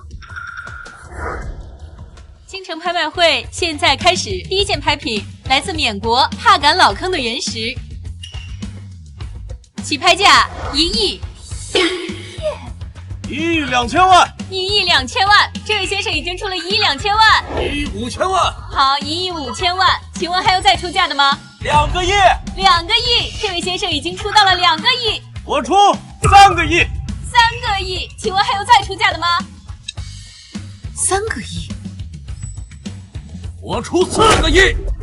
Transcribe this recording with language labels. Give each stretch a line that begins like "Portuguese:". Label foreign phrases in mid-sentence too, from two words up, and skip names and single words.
Chinese: 京城拍卖会现在开始，第一件拍品来自缅国帕敢老坑的原石，起拍价1亿。 1亿2千万！1亿2千万！这位先生已经出了1亿2千万。 1亿5千万！好，1亿5千万，請問還有再出價的嗎？2個億！2 個億！這位先生已經出到了2個億。我出3個億！3 個億！請問還有再出價的嗎？3個億！我出4個億！